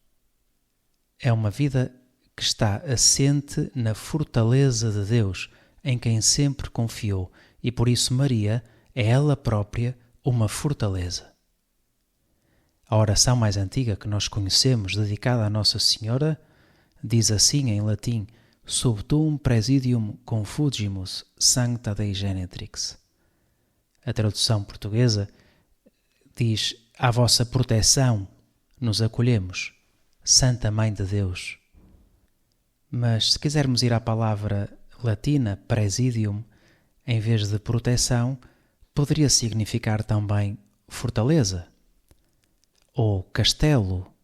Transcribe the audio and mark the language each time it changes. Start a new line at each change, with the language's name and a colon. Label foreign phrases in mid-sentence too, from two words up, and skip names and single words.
Portuguese: É uma vida que está assente na fortaleza de Deus, em quem sempre confiou, e por isso Maria é ela própria uma fortaleza. A oração mais antiga que nós conhecemos, dedicada a Nossa Senhora, diz assim em latim:
Latin: Sub tuum presidium confugimus sancta Dei Genetrix.
Portuguese: A tradução portuguesa diz: à vossa proteção nos acolhemos, Santa Mãe de Deus. Mas se quisermos ir à palavra latina presidium, em vez de proteção, poderia significar também fortaleza ou castelo.